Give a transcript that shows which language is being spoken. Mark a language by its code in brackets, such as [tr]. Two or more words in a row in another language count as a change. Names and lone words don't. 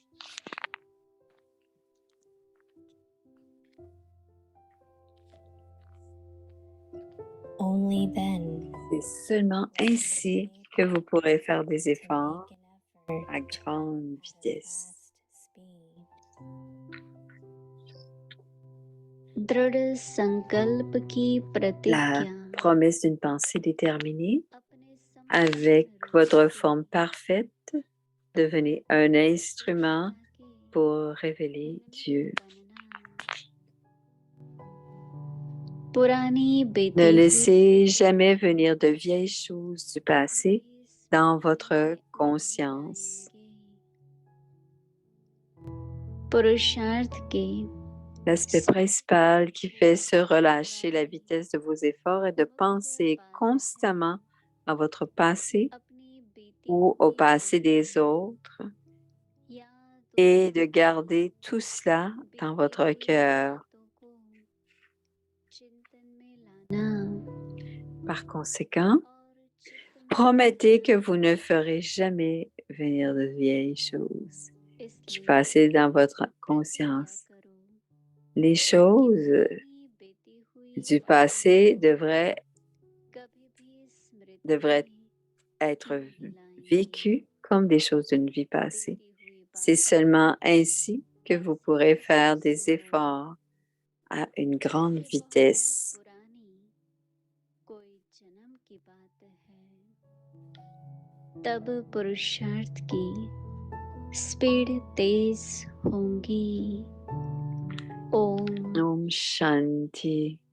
[fr] C'est seulement ainsi que vous pourrez faire des efforts à grande vitesse. [hi] दृढ़ संकल्प की [fr] La [hi] प्रतिज्ञा [fr] promesse d'une pensée déterminée avec votre forme parfaite, devenez un instrument pour révéler Dieu. [hi] पुरानी [fr] Ne [hi] बीती हुई [fr] laissez jamais venir de vieilles choses du passé dans votre conscience. [hi] पुरुषार्थ के [fr] L'aspect principal qui fait se relâcher la vitesse de vos efforts est de penser constamment à votre passé [hi] अपनी बीती [fr] ou au passé des autres [hi] यादों [fr] et de garder tout cela dans votre cœur. [hi] को चिंतन में लाना [fr] Par conséquent, [hi] और चिंतन [fr] promettez que vous ne ferez jamais venir de vieilles choses qui [hi] इसलिए [fr] passaient dans votre conscience. [hi] करो [fr] Les choses [hi] अपनी बीती हुई [fr] du passé devraient [hi] कभी भी स्मृति [fr] devraient être vécues comme des choses d'une vie passée. C'est seulement ainsi que vous pourrez faire des efforts à une grande vitesse. [hi] पुरानी कोई जन्म की बात है तब पुरुषार्थ की स्पीड तेज होंगी ओम [fr] Om Shanti.